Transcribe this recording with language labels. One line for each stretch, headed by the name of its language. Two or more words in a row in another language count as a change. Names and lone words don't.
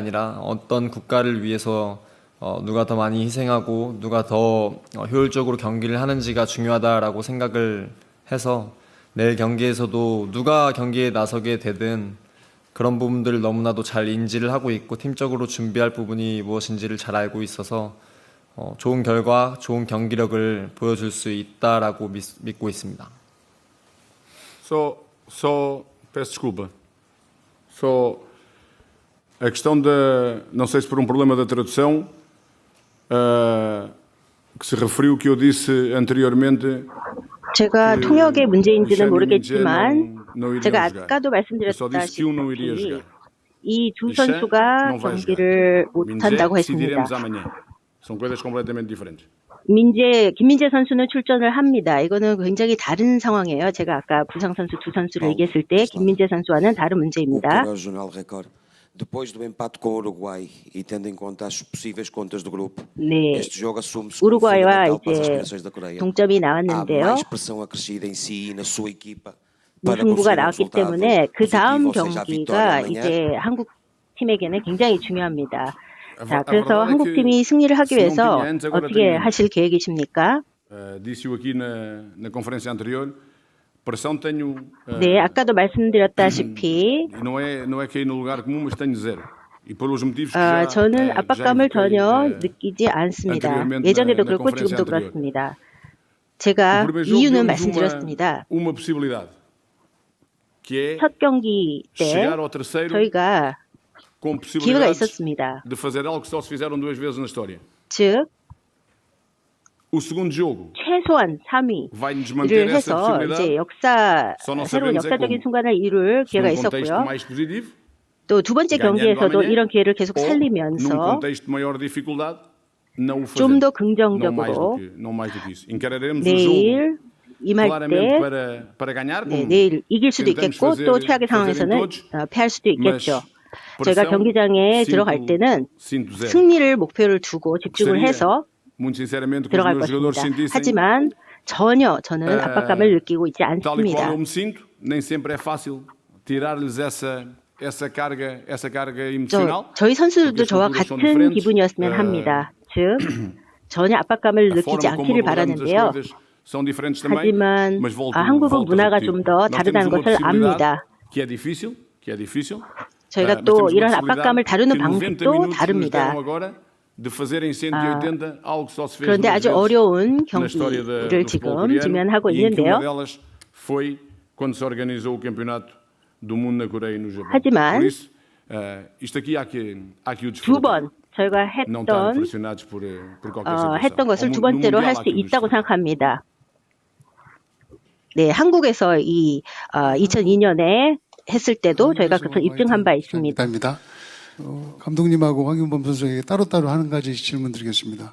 Korean: 아니라 어떤 국가를 위해서 누가 더 많이 희생하고 누가 더 효율적으로 경기를 하는지가 중요하다라고 생각을 해서 내일 경기에서도 누가 경기에 나서게 되든 그런 부분들을 너무나도 잘 인지를 하고 있고 팀적으로 준비할 부분이 무엇인지를 잘 알고 있어서 좋은 결과, 좋은 경기력을 보여줄 수 있다라고 믿고 있습니다.
Portuguese: Só peço desculpa. Só a questão da, não sei se por um problema da tradução, que se referiu o que eu disse anteriormente.
Korean: 제가
Portuguese: que
Korean: 통역의 문제인지는
Portuguese: Michel e
Korean: 모르겠지만
Portuguese: não iriam
Korean: 제가
Portuguese: jogar.
Korean: 아까도
Portuguese: Eu só disse que não iria
Korean: 말씀드렸다시피
Portuguese: jogar.
Korean: 이 두
Portuguese: Michel
Korean: 선수가
Portuguese: não vai
Korean: 경기를
Portuguese: jogar.
Korean: 못한다고
Portuguese: Minje
Korean: 했습니다.
Portuguese: decidiremos amanhã. São coisas completamente diferentes.
Korean: 김민재 선수는 출전을 합니다. 이거는 굉장히 다른 상황이에요. 제가 아까 부상 선수 두 선수를 얘기했을 때 김민재 선수와는 다른 문제입니다.
Portuguese: Para o Jornal Record. Depois do empate com o Uruguai e tendo em conta as possíveis contas do grupo,
Korean: 네,
Portuguese: este jogo assume-se como
Korean: 우루과이와
Portuguese: fundamental para as
Korean: 이제
Portuguese: aspirações da Coreia.
Korean: 동점이
Portuguese: Há
Korean: 나왔는데요.
Portuguese: mais pressão acrescida em si e na sua equipa para
Korean: 무승부가
Portuguese: conseguir um
Korean: 나왔기
Portuguese: resultado
Korean: 때문에 그 다음
Portuguese: positivo, ou seja, a vitória
Korean: 경기가
Portuguese: amanhã.
Korean: 이제 한국 팀에게는 굉장히 중요합니다.
Portuguese: A
Korean: 자,
Portuguese: a
Korean: 그래서
Portuguese: verdade é
Korean: 한국
Portuguese: que
Korean: 팀이 승리를 하기
Portuguese: se não
Korean: 위해서
Portuguese: tinha antes, agora
Korean: 어떻게
Portuguese: tem menos.
Korean: 하실 계획이십니까?
Portuguese: Disse-o aqui na conferência anterior. Pressão tenho.
Korean: 네, 아까도 말씀드렸다시피
Portuguese: E não é cair no lugar comum, mas tenho zero. E pelos motivos que já,
Korean: 저는
Portuguese: já
Korean: 압박감을
Portuguese: evoquei,
Korean: 전혀 느끼지 않습니다.
Portuguese: anteriormente
Korean: 예전에도
Portuguese: na
Korean: 그렇고
Portuguese: conferência
Korean: 지금도
Portuguese: anterior.
Korean: 그렇습니다.
Portuguese: O
Korean: 제가
Portuguese: primeiro jogo
Korean: 이유는
Portuguese: deu-nos
Korean: 말씀드렸습니다.
Portuguese: uma possibilidade, que é
Korean: 첫 경기 때
Portuguese: chegar ao terceiro
Korean: 저희가
Portuguese: com
Korean: 기회가
Portuguese: possibilidades
Korean: 있었습니다.
Portuguese: de fazer algo que só se fizeram 2 vezes na história.
Korean: 즉
Portuguese: O segundo jogo
Korean: 최소한 3위를
Portuguese: vai-nos manter essa
Korean: 해서 이제
Portuguese: possibilidade,
Korean: 역사
Portuguese: só não
Korean: 새로운
Portuguese: sabemos é
Korean: 역사적인
Portuguese: como.
Korean: 순간을 이룰
Portuguese: Se
Korean: 기회가
Portuguese: num contexto
Korean: 있었고요.
Portuguese: mais positivo,
Korean: 또 두 번째
Portuguese: ganhando
Korean: 경기에서도
Portuguese: amanhã,
Korean: 이런 기회를 계속
Portuguese: ou num
Korean: 살리면서
Portuguese: contexto de maior dificuldade, não o
Korean: 좀
Portuguese: fazer.
Korean: 더
Portuguese: Não
Korean: 긍정적으로
Portuguese: mais do que isso. Encararemos o jogo
Korean: 내일 임할
Portuguese: claramente
Korean: 때
Portuguese: para ganhar,
Korean: 네,
Portuguese: como
Korean: 내일 이길 수도
Portuguese: tentamos
Korean: 있겠고 또 최악의
Portuguese: fazer em
Korean: 상황에서는
Portuguese: todos,
Korean: 패할 수도
Portuguese: mas
Korean: 있겠죠. 저희가
Portuguese: pressão
Korean: 경기장에 들어갈 때는
Portuguese: sinto zero.
Korean: 승리를 목표를 두고 집중을
Portuguese: Gostaria,
Korean: 해서
Portuguese: muito sinceramente, que os
Korean: 들어갈
Portuguese: meus jogadores
Korean: 것입니다.
Portuguese: sentissem
Korean: 하지만 전혀 저는 압박감을 느끼고 있지
Portuguese: tal e qual
Korean: 않습니다.
Portuguese: eu me sinto. Nem sempre é fácil tirar-lhes essa carga emocional.
Korean: 저희 선수들도
Portuguese: porque as
Korean: 저와
Portuguese: culturas são
Korean: 같은
Portuguese: diferentes.
Korean: 기분이었으면 합니다. 즉 전혀 압박감을
Portuguese: A
Korean: 느끼지
Portuguese: forma como
Korean: 않기를
Portuguese: abordamos as
Korean: 바라는데요.
Portuguese: coisas são diferentes também.
Korean: 하지만
Portuguese: Mas volto
Korean: 한국은
Portuguese: a
Korean: 문화가
Portuguese: repetir.
Korean: 좀 더
Portuguese: Nós
Korean: 다르다는
Portuguese: temos uma
Korean: 것을 압니다.
Portuguese: possibilidade que é difícil.
Korean: 저희가
Portuguese: Mas
Korean: 또
Portuguese: temos uma
Korean: 이런
Portuguese: possibilidade
Korean: 압박감을 다루는
Portuguese: que 90
Korean: 방식도
Portuguese: minutos que nos
Korean: 다릅니다.
Portuguese: deram agora de fazer em 180 algo que só se fez
Korean: 그런데
Portuguese: duas
Korean: 아주
Portuguese: vezes
Korean: 어려운
Portuguese: na história
Korean: 경기를
Portuguese: do futebol
Korean: 지금
Portuguese: coreano,
Korean: 지면하고
Portuguese: e em que uma
Korean: 있는데요.
Portuguese: delas foi quando se organizou o campeonato do mundo na Coreia e no Japão.
Korean: 하지만
Portuguese: Por isso, isto aqui há que o
Korean: 두
Portuguese: desfrutar.
Korean: 번 저희가
Portuguese: Não estar
Korean: 했던
Portuguese: impressionados por qualquer situação.
Korean: 했던 것을
Portuguese: No
Korean: 두 번째로
Portuguese: Mundial
Korean: 할
Portuguese: há
Korean: 수
Portuguese: que o
Korean: 있다고
Portuguese: desfrutar.
Korean: 생각합니다. 네, 한국에서 이 2002년에 했을 때도 저희가 그것을 입증한 바 있습니다. 입니다. 감독님하고 황윤범 선수에게 따로따로 한 가지 질문 드리겠습니다.